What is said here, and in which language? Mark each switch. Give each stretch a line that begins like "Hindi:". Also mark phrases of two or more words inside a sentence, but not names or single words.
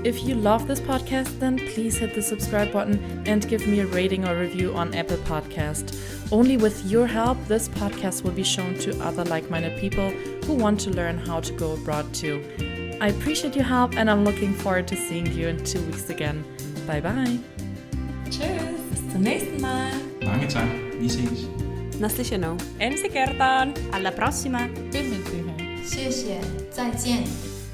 English: If you love this podcast, then please hit the subscribe button and give me a rating or review on Apple Podcast. Only with your help, this podcast will be shown to other like-minded people who want to learn how to go abroad too. I appreciate your help and I'm looking forward to seeing you in 2 weeks again. Bye bye.
German: Tschüss, bis zum nächsten Mal.
Danish: Mange tak. Vi ses.
Finnish: Naslyšenou. Ensi kertaan.
Italian: Alla prossima.
Chinese: 谢谢，再见。